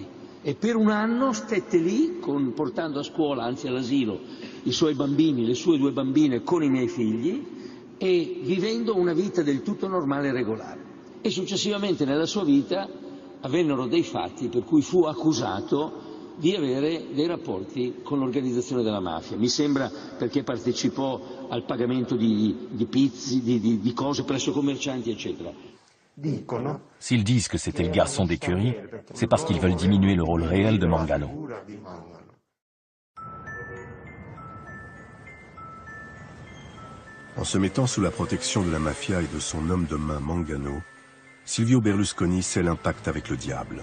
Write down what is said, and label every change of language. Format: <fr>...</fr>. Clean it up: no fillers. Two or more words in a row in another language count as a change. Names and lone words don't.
<it>E per 1 anno stette lì, portando a scuola, anzi all'asilo, i suoi bambini, le sue 2 bambine con i miei figli, e vivendo una vita del tutto normale e regolare. E successivamente nella sua vita avvennero dei fatti per cui fu accusato di avere dei rapporti con l'organizzazione della mafia. Mi sembra perché partecipò al pagamento di pizzi, di cose presso commercianti, eccetera.</it> <fr>S'ils disent que c'était le garçon d'écurie, c'est parce qu'ils veulent diminuer le rôle réel de Mangano. En se mettant sous la protection de la mafia et de son homme de main Mangano, Silvio Berlusconi scelle un pacte avec le diable.</fr>